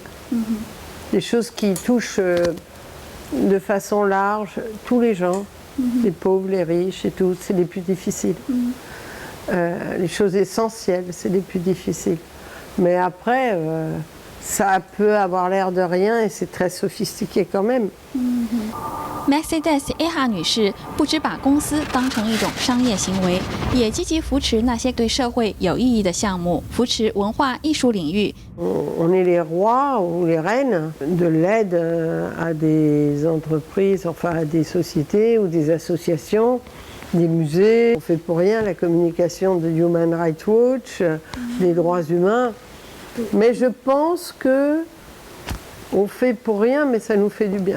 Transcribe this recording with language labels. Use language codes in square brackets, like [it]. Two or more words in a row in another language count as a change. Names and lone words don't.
[fr] Les choses qui touchent de façon large tous les gens, les pauvres, les riches et tout, c'est les plus difficiles. Les choses essentielles, c'est les plus difficiles. Mais après, ça peut avoir l'air de rien et c'est très sophistiqué quand même. [zh] Mercedes A.H 女士不只把公司当成一种商业行为，也积极扶持那些对社会有意义的项目，扶持文化艺术领域。 [fr] On est les rois ou les reines de l'aide à des entreprises, enfin à des sociétés ou des associations, des musées. On fait pour rien la communication de Human Rights Watch, des droits humains. Mais je pense que on fait pour rien, mais ça nous fait du bien.